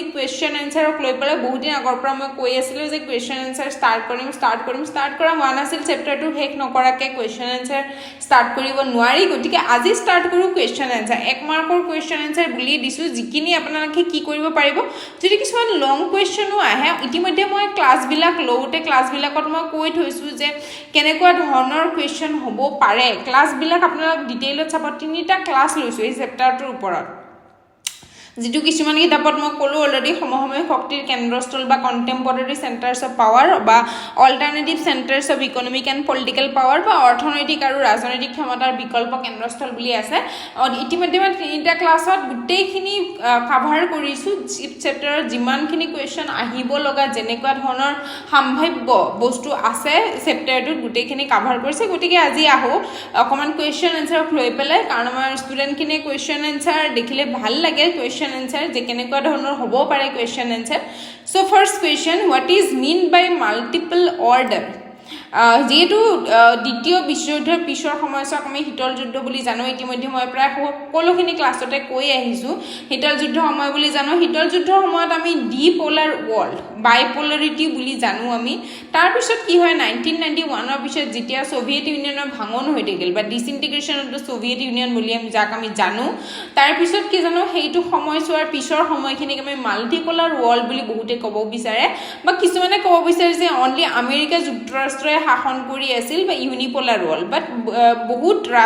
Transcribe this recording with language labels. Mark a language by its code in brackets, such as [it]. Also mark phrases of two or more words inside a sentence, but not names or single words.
[en] question answer [as] লৈ পেলাই বহুত দিন আগৰ পৰা মই কৈ আছিলো যে [en] question answer start [as] কৰা হোৱা নাছিল চেপ্টাৰটো শেষ নকৰাকে [en] question answer start [as] কৰিব নোৱাৰি গতিকে আজি ষ্টাৰ্ট কৰো [en] question answer [as] এক মাৰ্কৰ [en] question answer [as] বুলি দিছো যিকিনি আপোনালোকে কি কৰিব পাৰিব যদি কিছুমান [en] long question [as] আহে ইতিমধ্যে মই ক্লাস বিলাক লওতে ক্লাস বিলাকত মই কৈ থৈছো যে কেনেকুৱা ধৰণৰ কোৱেশ্চন হ'ব পাৰে ক্লাস বিলাক আপোনালোক ডিটেইলত চাব তিনিটা ক্লাস লৈছো এই চেপ্টাৰটোৰ ওপৰত যেটো কিছুমান কিতাপত মই কলো অলৰেডি সমসাময়িক শক্তিৰ কেন্দ্ৰস্থল বা [en] contemporary centers of power [as] বা [en] alternative centers of economic and political power [as] বা অৰ্থনৈতিক আৰু ৰাজনৈতিক ক্ষমতাৰ বিকল্প কেন্দ্ৰস্থল বুলি আছে ইতিমধ্যে মই তিনিটা ক্লাছত গুটেইখিনি কভাৰ কৰিছো চেপ্টাৰৰ যিমানখিনি কোৱেশ্চন আহিব লগা যেনেকুৱা ধৰণৰ সম্ভাৱ্য বস্তু আছে চেপ্টাৰটোত গুটেইখিনি কভাৰ কৰিছে গতিকে আজি আহো অকমান [en] question answer [as] লৈ পেলাই কাৰণ আমাৰ ষ্টুডেণ্টখিনিয়ে [en] question answer [as] দেখিলে ভাল লাগে [en] question answer [as] যে কেনেকুৱা ধৰণৰ হ'ব পাৰে [en] question answer so first question what is mean by multiple order [as] যেহেতু দ্বিতীয় বিশ্বযুদ্ধৰ পিছৰ সময়ছোৱাক আমি শীতল যুদ্ধ বুলি জানো ইতিমধ্যে মই প্ৰায় সকলোখিনি ক্লাছতে কৈ আহিছো শীতল যুদ্ধ সময় বুলি জানো শীতল যুদ্ধৰ সময়ত আমি [en] dipolar world bipolarity [as] বুলি জানো আমি তাৰ পিছত কি হয় 1991 ৰ পিছত যেতিয়া সোভিয়েট ইউনিয়নৰ ভাঙন হৈ থাকিল বা [en] disintegration of the Soviet Union [as] বুলি আমি যাক আমি জানো তাৰ পিছত কি জানো হেইটো সময়ছোৱাৰ পিছৰ সময়খিনিক আমি [en] multipolar world [as] বুলি বহুতে ক'ব বিচাৰে বা কিছুমানে ক'ব বিচাৰে যে অনলি আমেৰিকা যুক্তৰাষ্ট্ৰই শাসন কৰি আছিল বা [en] unipolar world but [as] বহুত